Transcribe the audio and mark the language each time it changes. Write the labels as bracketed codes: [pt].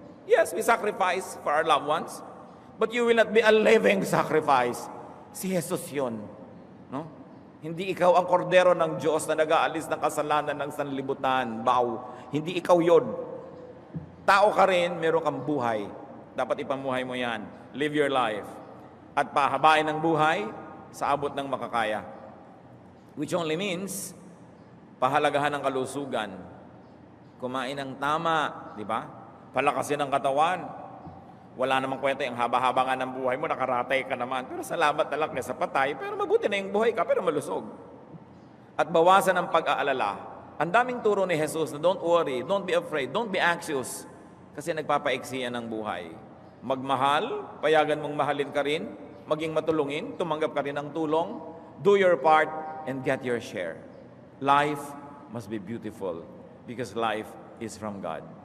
[en] Yes, we sacrifice for our loved ones, but you will not be a living sacrifice. [tl] Si Jesus yun. No? Hindi ikaw ang kordero ng Diyos na nag-aalis ng kasalanan ng sanlibutan. Bow. Hindi ikaw yun. Tao ka rin, meron kang buhay. Dapat ipamuhay mo yan. [en] Live your life. [tl] At pahabain ang buhay sa abot ng makakaya. [en] Which only means, [tl] pahalagahan ang kalusugan. Kumain ng tama, di ba? Palakasin ang katawan. Wala namang kwenta yung haba-haba nga ng buhay mo, nakaratay ka naman. Pero salamat na lang sa patay, pero mabuti na yung buhay ka, pero malusog. At bawasan ang pag-aalala. Ang daming turo ni Jesus na [en] don't worry, don't be afraid, don't be anxious. [tl] Kasi nagpapaiksi yan ng buhay. Magmahal, payagan mong mahalin ka rin, maging matulungin, tumanggap ka rin ng tulong, [en] do your part, and get your share. Life must be beautiful because life is from God.